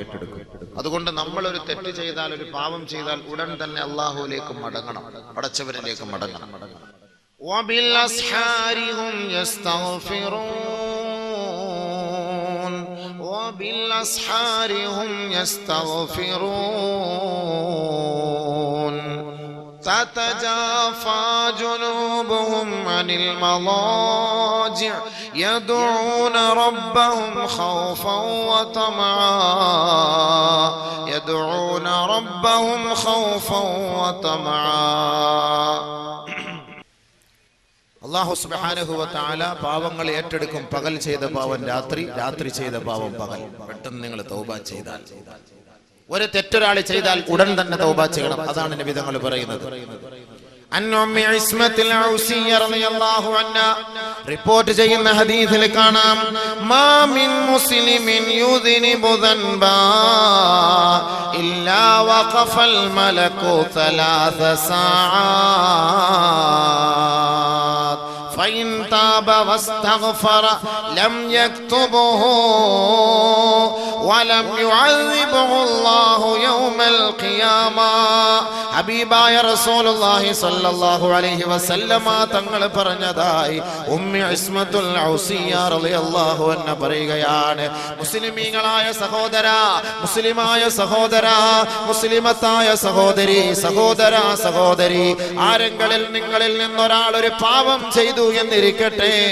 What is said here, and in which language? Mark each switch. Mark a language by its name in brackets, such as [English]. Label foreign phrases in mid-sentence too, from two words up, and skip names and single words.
[Malayalam] അതുകൊണ്ട് നമ്മൾ ഒരു തെറ്റ് ചെയ്താൽ, ഒരു പാപം ചെയ്താൽ ഉടൻ തന്നെ അല്ലാഹുവിലേക്ക് മടങ്ങണം, പടച്ചവനിലേക്ക് മടങ്ങണം. [Arabic] وبالأسحار هم يستغفرون وبالأسحار هم يستغفرون تتجافى جنوبهم عن المضاجع يدعون ربهم خوفا وطمعا يدعون ربهم خوفا وطمعا. [Malayalam] അല്ലാഹു [Arabic] سبحانه وتعالى [Malayalam] പാവങ്ങൾ ഏറ്റെടുക്കും. പകൽ ചെയ്ത പാവം രാത്രി, രാത്രി ചെയ്ത പാവം പകൽ. പെട്ടെന്ന് നിങ്ങൾ തൗബ ചെയ്താൽ, ഒരു തെറ്റൊരാൾ ചെയ്താൽ ഉടൻ തന്നെ തൗബ ചെയ്യണം. അതാണ് നബി തങ്ങൾ പറയുന്നത്. [Arabic] عن أم عصمة العوصية رضي الله عنها [Malayalam] റിപ്പോർട്ട് ചെയ്യുന്ന ഹദീസിൽ കാണാം, [Arabic] ما من مسلم يذنب ذنبا إلا وقف الملك 3 ساعات فإن تاب واستغفر لم يكتبه ولم يعذبه الله يوم القيامة. [Malayalam] ഹബീബായ [Arabic] رسول الله صلى الله عليه وسلم [Malayalam] തങ്ങൾ പറഞ്ഞതായി ഉമ്മി ഇസ്മത്തുൽ ഔസിയ്യ [Arabic] رضي الله عنها [Malayalam] പറയുകയാണ്, മുസ്ലിമീങ്ങളായ സഹോദരാ, മുസ്ലിമായ സഹോദരാ, മുസ്ലിമത്തായ സഹോദരി, സഹോദരാ, സഹോദരി, ആരെങ്കിലും നിങ്ങളിൽ നിന്നൊരാൾ ഒരു പാപം ചെയ്തു എന്നിരിക്കട്ടെ,